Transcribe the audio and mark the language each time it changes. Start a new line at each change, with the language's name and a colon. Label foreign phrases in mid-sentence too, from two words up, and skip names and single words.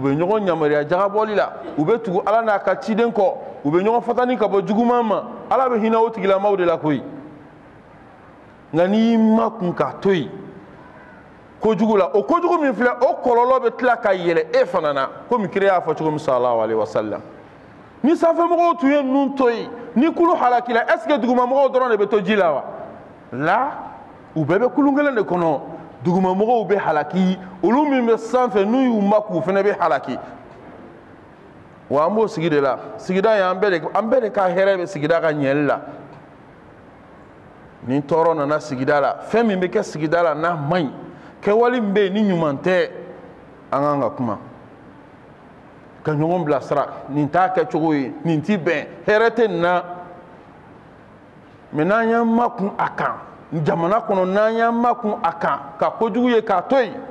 Bambara: bɛ ɲɔgɔn yamaruya jagabɔli la u bɛ tugu ala n'a ka ciden kɔ u bɛ ɲɔgɔn fatani ka bɔ juguman ma ala bɛ hinɛ o tigilamaw de la koyi nka n'i ma kun k'a to yen kojugu la o kojugu min filɛ o kɔlɔlɔ bɛ tila ka yɛlɛ e fana na komi kira y'a fɔ cogo min
Arabic: صلى الله عليه وسلم
Bambara: ni sanfɛmɔgɔw tun ye ninnu to yen ni kulu halakila
French: est ce que
Bambara: dugumamɔgɔw dɔrɔn de bɛ to ji la wa la u bɛɛ bɛ kulun kelen de kɔnɔ dugumamɔgɔw bɛ halaki olu min bɛ sanfɛ n'u y'u makun u fana bɛ halaki wa an b'o sigi de la sigida ye an bɛɛ de ka hɛrɛ bɛ sigida ka ɲɛli la ni tɔɔrɔ nana sigida la fɛn min bɛ kɛ sigida la n'a man ɲi kɛwale min bɛ yen ni ɲuman tɛ an kan ka kuma ka ɲɔgɔn bilasira nin t'a kɛcogo ye nin ti bɛn hɛrɛ tɛ nin na mɛ n'an y'an makun a kan jamana kɔnɔ n'an y'an makun a kan ka kojugu ye k'a to yen